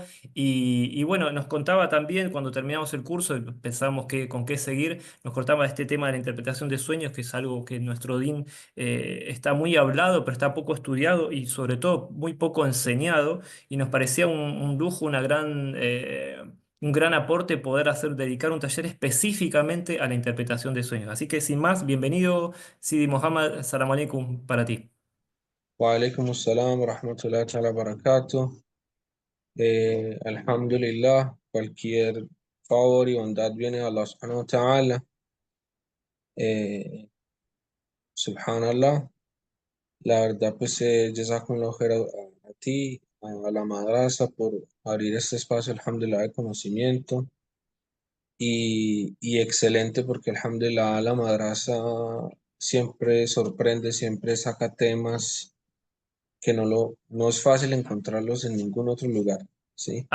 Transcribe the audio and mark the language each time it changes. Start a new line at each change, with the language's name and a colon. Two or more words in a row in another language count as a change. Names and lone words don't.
Spanish: Y bueno, nos contaba también cuando terminamos el curso, y pensamos con qué seguir, nos contaba este tema de la interpretación de sueños, que es algo que en nuestro din está muy hablado, pero está poco estudiado y sobre todo muy poco enseñado. Y nos parecía un lujo, un gran aporte poder dedicar un taller específicamente a la interpretación de sueños. Así que sin más, bienvenido, Sidi Mohammed,
Arabic: سلام عليكم
Spanish: para ti.
Arabic: وعليكم السلام ورحمة الله تعالى وبركاته. Alhamdulillah,
Spanish: cualquier favor y bondad viene de
Arabic: الله سبحانه وتعالى.
Spanish: Eh, Subhanallah, la verdad, pues,
Arabic: جزاكم الله خير
Spanish: a ti, a la madrasa, por abrir este espacio, alhamdulillah, de conocimiento. Y excelente porque, alhamdulillah, la madrasa siempre sorprende, siempre saca temas que no es fácil encontrarlos en ningún otro lugar, ¿sí?